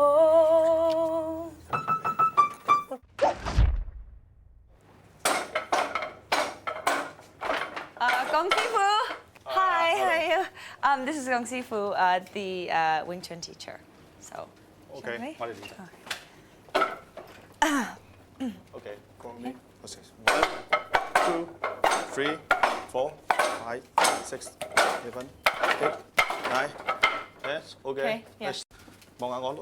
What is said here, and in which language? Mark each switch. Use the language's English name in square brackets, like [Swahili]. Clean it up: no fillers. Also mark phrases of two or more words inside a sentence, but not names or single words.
[English] Gong Sifu. Hi, how are you? This is Gong Sifu, the Wing Chun teacher. So, Okay, shall we? [Cantonese] 我哋練習。Okay, Gong Li. [English] 1, 2, 3, 4, 5, 6, 7, 8, 9, 10. Okay. Okay, yeah. Nice. [Cantonese] 望下我。